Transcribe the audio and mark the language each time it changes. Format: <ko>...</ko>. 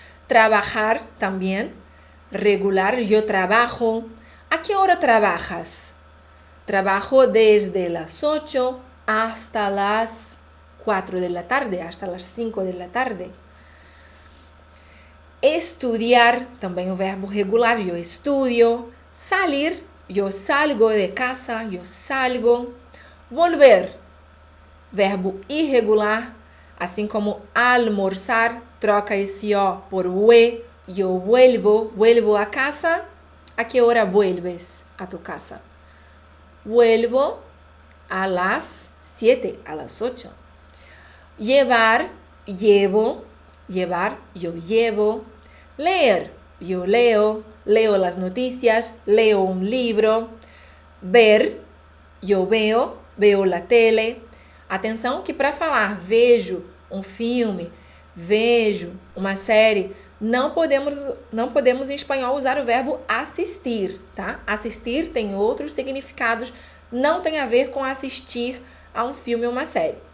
<es>Trabajar también, regular, yo trabajo. ¿A qué hora trabajas? Trabajo desde las 8 hasta las 4 de la tarde, hasta las 5 de la tarde.</es> <pt>Estudiar, também o verbo regular, eu estudio. Salir, eu salgo de casa, eu salgo. Volver, verbo irregular, assim como almorzar, troca esse O por o E,</pt> <es>eu vuelvo a casa. ¿A qué hora vuelves a tu casa? Vuelvo a las 7, a las 8. Llevar, llevo. Llevar, yo llevo. Leer, yo leo. Leo las noticias, leo un libro. Ver, eu veo la tele.</es> <pt>Atenção que para falar vejo um filme, vejo uma série, não podemos em espanhol usar o verbo assistir, tá? Assistir tem outros significados, não tem a ver com assistir a um filme ou uma série.</pt>